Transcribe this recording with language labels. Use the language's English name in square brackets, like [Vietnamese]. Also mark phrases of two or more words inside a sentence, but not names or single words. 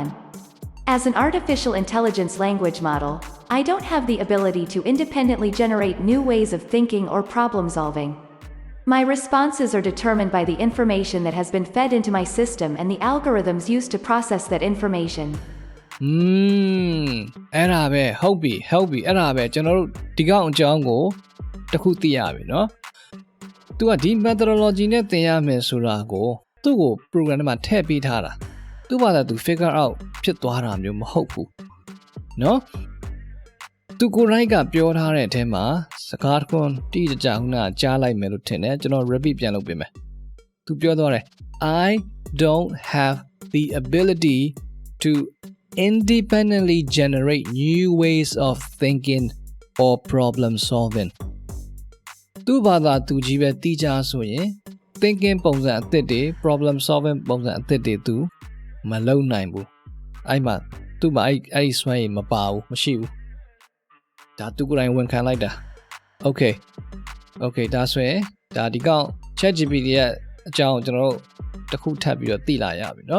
[English] As an artificial intelligence language model, I don't have the ability to independently generate new ways of thinking or problem solving. My responses are determined by the information that has been fed into my system and the algorithms used to process that information. [Burmese] အဲ့ဒါပဲဟုတ်ပြီအဲ့ဒါပဲကျွန်တော်တို့ဒီကောင်အကြောင်းကိုတစ်ခုသိရပြီเนาะ तू ကဒီ methodology နဲ့သင်ရမယ်ဆိုတာကိုသူ့ကို program ထဲမှာထည့်ပေးထားတာသူ့ဘာသာသူ figure out ဖြစ်သွားတာမျိုးမဟုတ်ဘူးเนาะ သူကိုယ်တိုင်ကပြောထားတဲ့အထဲမှာစကားတစ်ခုတိကျကျခုနကကြားလိုက် မယ်လို့ထင်တယ်ကျွန်တော် repeat ပြန်လုပ်ပေးမယ်သူပြောသွားတယ် [English] I don't have the ability to independently generate new ways of thinking or problem solving [Burmese] သူ့ဘာသာသူကြီးပဲတိကျဆိုရင် thinking ပုံစံအသစ်တွေ [English] problem solving [Burmese] ပုံစံအသစ်တွေသူမလုပ်နိုင်ဘူးအဲ့ မှာသူ့မှာအဲ့ဒီစွမ်းရည်မပါဘူးမရှိဘူးဒါသူကိုယ်တိုင်ဝန်ခံလိုက်တာ Okay ဒါဆိုရင်ဒါဒီကောင် ChatGPT ရဲ့အကြောင်းကျွန်တော်တို့တစ်ခုထပ်ပြီးတော့သိလာရပြီเนาะ